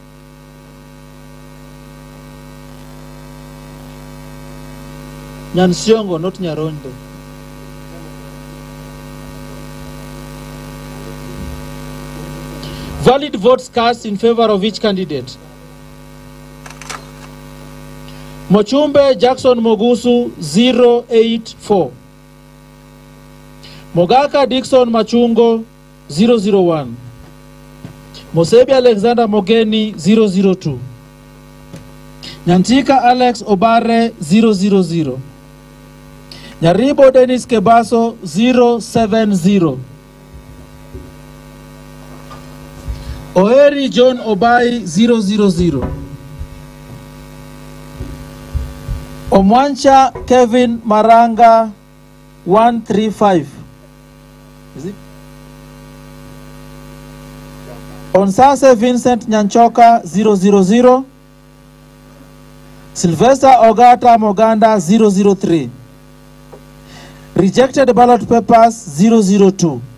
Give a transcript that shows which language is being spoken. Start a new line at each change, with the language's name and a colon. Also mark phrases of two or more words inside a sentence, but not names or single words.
English: Nyansiongo, not Nyaronde. Valid votes cast in favor of each candidate. Mochumbe Jackson Mogusu 084. Mogaka Dixon Machungo 001. Mosebi Alexander Mogeni 002. Nyantika Alex Obare 000. Nyaribo Dennis Kebaso 070. Oeri John Obai 000. Omwancha Kevin Maranga 135. Is it? Onsase Vincent Nyanchoka 000. Sylvester Ogata Moganda 003. Rejected ballot papers 002.